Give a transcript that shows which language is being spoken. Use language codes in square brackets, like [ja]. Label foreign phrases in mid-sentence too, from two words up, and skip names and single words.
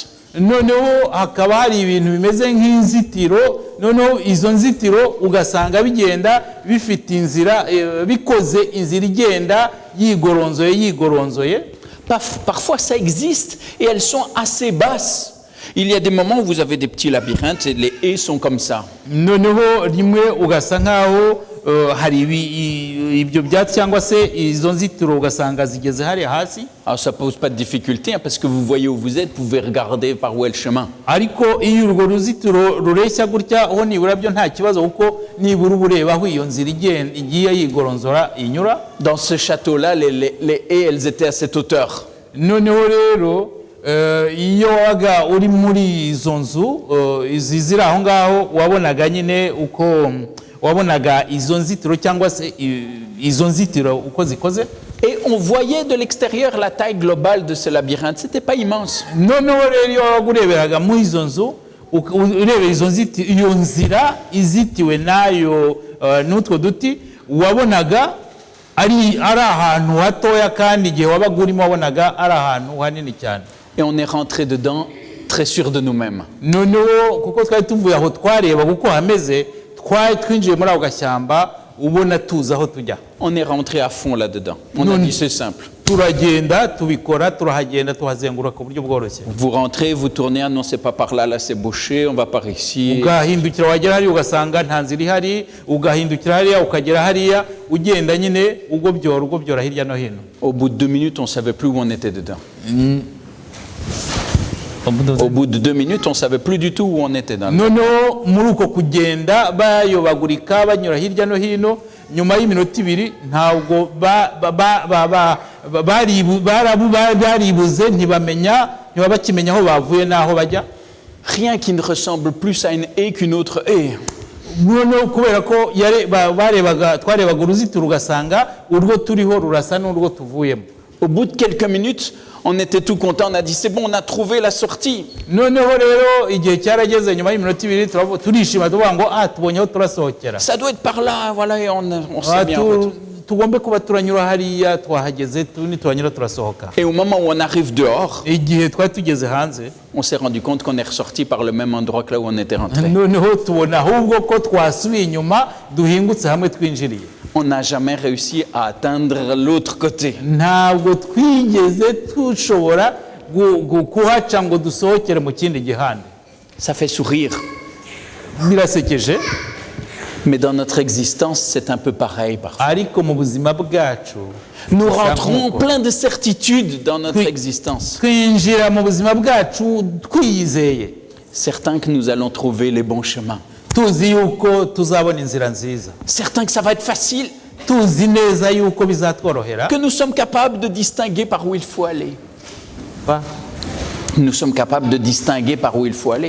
[rw] Noneho hakaba hari ibintu bimeze nk'inzitiro, noneho izo nzitiro ugasanga bigenda bifite inzira bikoze inzira igenda yigoronzoye. [fr] Parfois ça existe et elles sont assez basses. Il y a des moments où vous avez des petits labyrinthes et les haies sont comme ça. [rw] Noneho rimwe ugasa nkaho hari ibyo byatsi cyangwa se izo nzitiro ugasanga zigeze hari hasi. [fr] Alors ça pose pas de difficulté parce que vous voyez où vous êtes, vous pouvez regarder par où est le chemin. [rw] Ariko iyo urwo ruzitiro rureshya gutya ho nibura byo nta kibazo kuko nibura ureba aho iyo nzira igiye yigoronzora inyura. [fr] Dans ce château-là, les haies, elles étaient à cette hauteur. [rw] Noneho rero iyo waga uri muri izo nzu ziri aho ngaho wabonaga nyine uko wabonaga izo nzitiro cyangwa se izo nzitiro uko zikoze. [fr] Et on voyait de l'extérieur la taille globale de ce labyrinthe. C'était pas immense. [rw] Noneho rero iyo wagureberaga mu izo nzu urebe iyo nzira izitiwe nayo n'utwo duti wabonaga ari ahantu hatoya kandi igihe wabaga urimo wabonaga ari ahantu hanini cyane. [fr] Et on est rentré dedans très sûr de nous-mêmes. [rw] Noneho kuko twari tuvuye aho twareba kuko hameze twinjiye muri ako gashyamba ubona tuzi aho tujya. [fr] On est rentré à fond là-dedans. On a dit c'est simple. [rw] Turagenda tubikora turahagenda tuhazenguruka ku buryo bworoshye. [fr] Vous rentrez, vous tournez, ah non c'est pas par là, là c'est bouché, on va par ici. [rw] Ugahindukira wagera hariya ugasanga nta nzira ihari, ugahindukira hariya ukagera hariya ugenda nyine ugobyora hirya no hino. [fr] Au bout de 2 minutes, on savait plus où on était dedans. Au bout de 2 minutes, on savait plus du tout où on était dans. [rw] Noneho muri uko kugenda bayobagurika banyura hirya no hino nyuma y'iminota 2 ntabwo baribuze ntibakimenya aho bavuye n'aho bajya. [fr] Rien qui ne ressemble plus à une haie qu'une autre haie. [rw] Noneho kubera ko twarebaga uruzitiro ugasanga urwo turiho rurasa n'urwo tuvuyemo. [fr] Au bout de quelques minutes, on était tout content, on a dit c'est bon, on a trouvé la sortie. [rw] Noneho rero igihe cyarageze nyuma y'iminota 2 turishima tuvuga ngo tubonye aho turasohokera. [fr] Ça doit être par là, voilà, et on s'est bien retrouvé. [rw] Tugombe kuba turanyura hariya twahageze turanyura turasohoka. [fr] Et au moment où on arrive dehors, [rw] igihe twari tugeze hanze, [fr] on s'est rendu compte qu'on est ressorti par le même endroit que là où on était rentré. [rw] Noneho tubona ahubwo ko twasubiye inyuma duhingutse hamwe twinjiriye. [fr] On n'a jamais réussi à atteindre l'autre côté. [rw] Ntabwo twigeze tushobora kuhaca ngo dusohokere mu kindi gihande. [fr] Ça fait sourire. [rw] Birasekeje. [fr] Mais dans notre existence, c'est un peu pareil parfois. [rw] Ariko mu buzima bwacu [fr] nous rentrons plein de certitudes dans notre existence. [rw] Twinjira mu buzima bwacu twiyizeye. [fr] Certains que nous allons trouver les bons chemins. [rw] Tuzi yuko tuzabona inzira nziza. [fr] Certains que ça va être facile. [rw] Tuzi neza yuko bizatworohera. [fr] Que nous sommes capables de distinguer par où il faut aller. Nous sommes capables de distinguer par où il faut aller.